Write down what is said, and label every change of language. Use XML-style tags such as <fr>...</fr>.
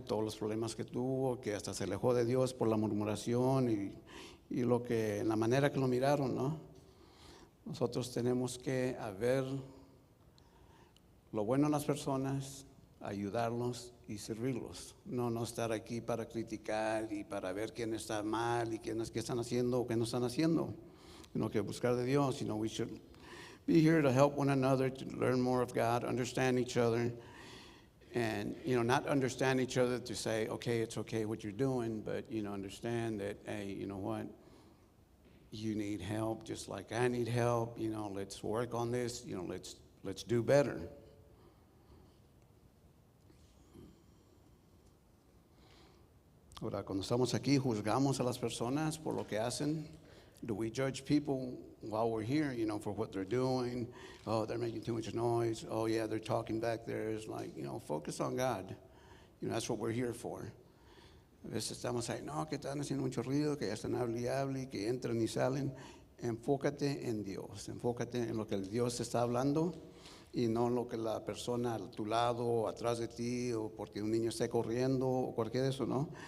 <es>Todos los problemas que tuvo, que hasta se alejó de Dios por la murmuración y la manera que lo miraron, ¿no? Nosotros tenemos que ver lo bueno en las personas, ayudarlos y servirlos. No estar aquí para criticar y para ver quién está mal y qué están haciendo o qué no están haciendo. Sino que buscar de Dios.</es> <en>You know, we should be here to help one another, to learn more of God, understand each other. And, you know, not understand each other to say, okay, it's okay what you're doing, but, you know, understand that, hey, you know what? You need help just like I need help. You know, let's work on this. You know, let's do better.</en> <es>Ahora, cuando estamos aquí, juzgamos a las personas por lo que hacen</es> <en>Do we judge people while we're here, for what they're doing? Oh, they're making too much noise. Oh, yeah, they're talking back there. It's like, focus on God. That's what we're here for.</en> <es>A veces estamos ahí, no, que están haciendo mucho ruido, que ya están hable y hable, que entran y salen. Enfócate en Dios, enfócate en lo que el Dios está hablando y no en lo que la persona a tu lado o atrás de ti o porque un niño esté corriendo o cualquier de eso, ¿no?</es>